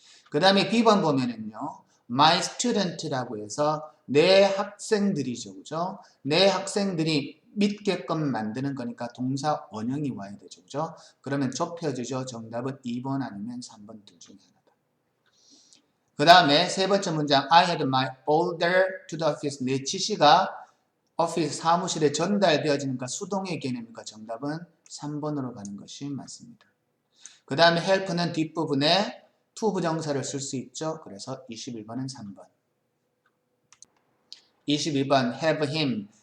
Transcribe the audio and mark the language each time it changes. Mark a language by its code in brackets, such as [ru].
[ko] 그 다음에 B번 보면은요. [en] My student라고 [ko] 해서 내 학생들이죠. 그죠? 내 학생들이 믿게끔 만드는 거니까 동사 원형이 와야 되죠. 그죠? 그러면 좁혀지죠. 정답은 2번 아니면 3번 둘 중에 하나다. [en] 그 다음에 세 번째 문장 I had my order to the office. [ko] 내 지시가 오피스 사무실에 전달되어지니까 수동의 개념이니까 정답은 3번으로 가는 것이 맞습니다. 그 다음에 help는 뒷부분에 to 부정사를 쓸 수 있죠. 그래서 21번은 3번. 22번 [en] have him.